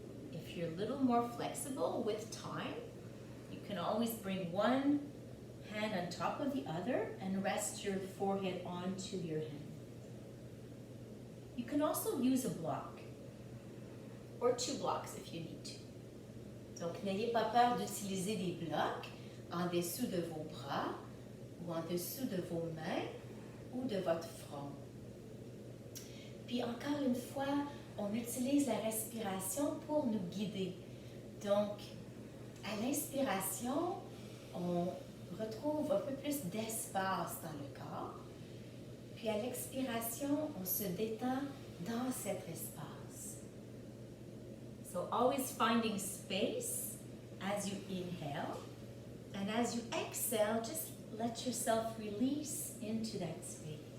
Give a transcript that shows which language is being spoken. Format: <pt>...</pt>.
<en>If you're a little more flexible with time, you can always bring one hand on top of the other and rest your forehead onto your hand. You can also use a block, or 2 blocks if you need to.</en> <fr>Donc, n'ayez pas peur d'utiliser des blocs en dessous de vos bras ou en dessous de vos mains ou de votre front. Puis encore une fois, on utilise la respiration pour nous guider. Donc, à l'inspiration, on retrouve un peu plus d'espace dans le corps. Puis à l'expiration, on se détend dans cet espace.</fr> <en>So always finding space as you inhale. And as you exhale, just let yourself release into that space.</en>